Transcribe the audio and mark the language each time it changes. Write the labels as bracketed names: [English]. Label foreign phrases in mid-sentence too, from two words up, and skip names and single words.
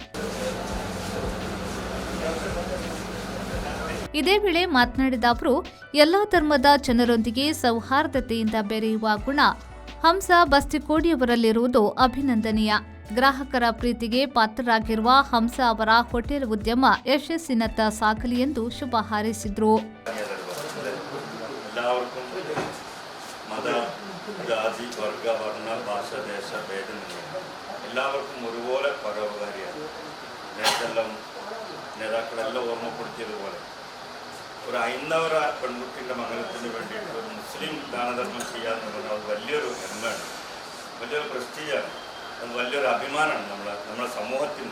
[Kannada] ಇದೇ ವೇಳೆ ಮಾತನಾಡಿದ ಅವರು ಎಲ್ಲಾ ಧರ್ಮದ ಜನರೊಂದಿಗೆ ಸೌಹಾರ್ದತೆಯಿಂದ ಬೆರೆಯುವ ಗುಣ ಹಂಸಾ ಬಸ್ತಿಕೋಡಿಯವರಲ್ಲಿರುವುದು ಅಭಿನಂದನೀಯ. ಗ್ರಾಹಕರ ಪ್ರೀತಿಗೆ ಪಾತ್ರರಾಗಿರುವ ಹಂಸಾ ಅವರ ಹೋಟೆಲ್ ಉದ್ಯಮ ಯಶಸ್ಸಿನತ್ತ ಸಾಗಲಿ ಎಂದು ಶುಭ ಹಾರೈಸಿದರು. [Malayalam] എല്ലാവർക്കും മത ജാതി വർഗ വർണ്ണ ഭാഷ ദേശ ഭേദമില്ല. എല്ലാവർക്കും ഒരുപോലെ പരോപകാരിയാണ്. നേരത്തെല്ലാം നേതാക്കളെല്ലാം ഓർമ്മപ്പെടുത്തിയതുപോലെ ഒരു ഹൈന്ദവര പെൺകുട്ടിൻ്റെ മംഗലത്തിന് വേണ്ടിയിട്ട് ഒരു മുസ്ലിം ദാനധർമ്മം ചെയ്യാന്ന് പറഞ്ഞാൽ അത് വലിയൊരു ഹെമ്മയാണ്, വലിയൊരു പ്രസ്റ്റീജാണ്, അത് വലിയൊരു അഭിമാനമാണ് നമ്മുടെ സമൂഹത്തിന്.